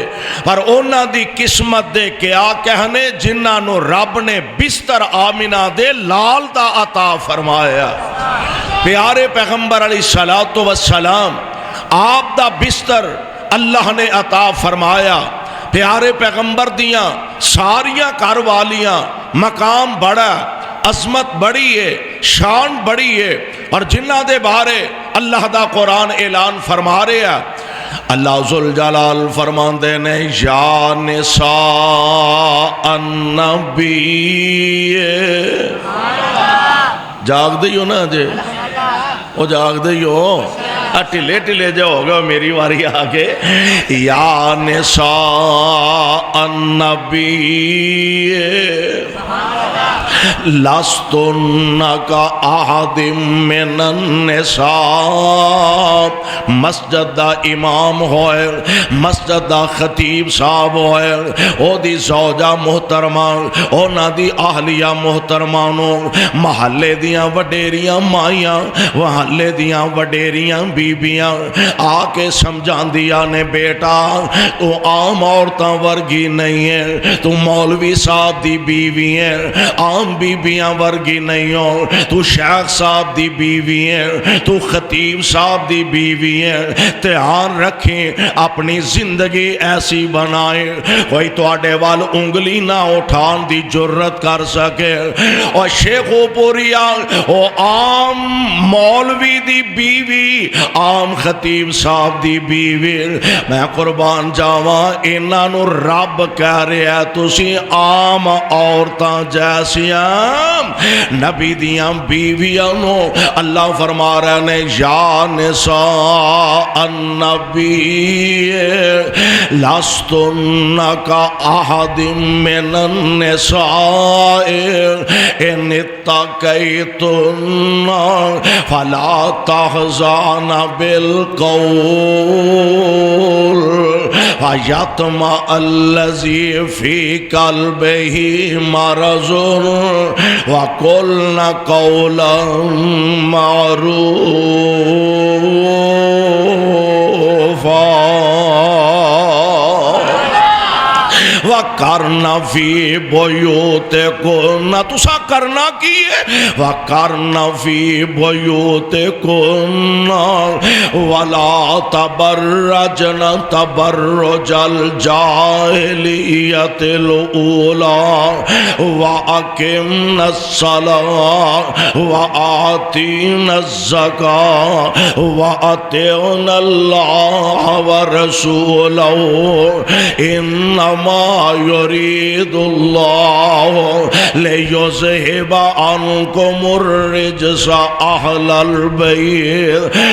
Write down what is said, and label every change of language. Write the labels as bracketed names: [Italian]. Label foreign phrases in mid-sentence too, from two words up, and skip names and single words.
[Punjabi] پر اونا دی قسمت دے کیا کہنے جنہاں نو رب نے بستر آمنہ دے لال دا عطا فرمایا۔ پیارے پیغمبر [Arabic] علیہ الصلوۃ والسلام [Punjabi] آپ دا بستر اللہ نے عطا فرمایا، پیارے پیغمبر دیاں ساریاں گھر والیاں مقام بڑا، عظمت بڑی ہے، شان بڑی ہے، اور جنہ دے بارے اللہ دا قرآن اعلان فرما رہے ہیں، اللہ ذوالجلال فرماندے نے [Arabic] یا نساء النبی، [Punjabi] جاگ دیو نا جے، وہ جاگ دیو، ٹلے ٹلے جو ہوگا میری واری آگے [Arabic] یا نساء النبی لستن کا احد من النساء [Punjabi] مسجد دا امام ہوئے مسجد دا خطیب صاحب ہوئے او دی زوجہ محترمہ او نا دی اہلیہ محترمانوں محلے دیاں وڈیریاں مائیاں محلے دیاں وڈیریاں بیبیاں آ کے سمجھان دیا نے بیٹا تو عام عورتاں ورگی نہیں ہے تو مولوی صاحب دی بیوی ہے عام بیویاں ورگی نہیں ہو تو شیخ صاحب دی بیوی ہے تو خطیب صاحب دی بیوی ہے دھیان رکھیں اپنی زندگی ایسی بنائیں کوئی تواڈے وال انگلی نہ اٹھان دی جرت کر سکے اور شیخ پوریا او عام مولوی دی بیوی عام خطیب صاحب دی بیوی میں قربان جاواں انہاں نو رب کہہ رہا ہے تسی عام عورتاں جیسیاں نبی دیاں بیویاں نو اللہ فرما رہے نے [Arabic] یا نساء النبی لستن کا احد من النساء ان اتقیتن فلا تحزن بالقول فیطمع الذی فی قلبہ مرض وَقُلْنَ قَوْلًا وَقَرْنَ فِي بُيُوتِكُنَّ [Punjabi] تُسا کرنا کی ہے [Arabic] وَقَرْنَ فِي بُيُوتِكُنَّ وَلَا تَبَرَّجْنَ تَبَرُّجَ الْجَاهِلِيَّةِ الْأُولَى وَأَقِمْنَ الصَّلَاةَ وَآتِينَ الزَّكَاةَ وَأَطِعْنَ اللَّهَ وَرَسُولَهُ إِنَّمَا يريد الله ليذهب عنكم الرجس أهل البيت